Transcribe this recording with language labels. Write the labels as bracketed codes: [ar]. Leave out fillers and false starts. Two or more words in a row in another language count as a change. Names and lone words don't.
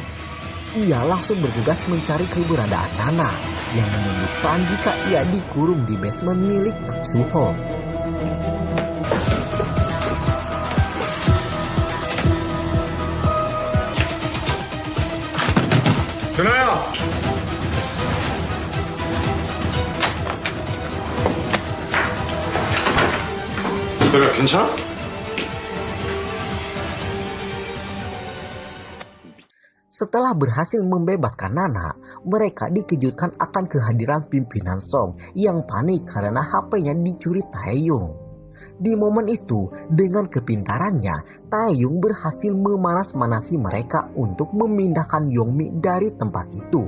[id] Ia langsung bergegas mencari keberadaan Nana yang menyebutkan jika ia dikurung di basement milik Taksuho. [ko] 준아야! 내가 괜찮아? [id] Setelah berhasil membebaskan Nana, mereka dikejutkan akan kehadiran pimpinan Song yang panik karena HP-nya dicuri Taeyong. Di momen itu, dengan kepintarannya, Taeyong berhasil memanas-manasi mereka untuk memindahkan Yongmi dari tempat itu.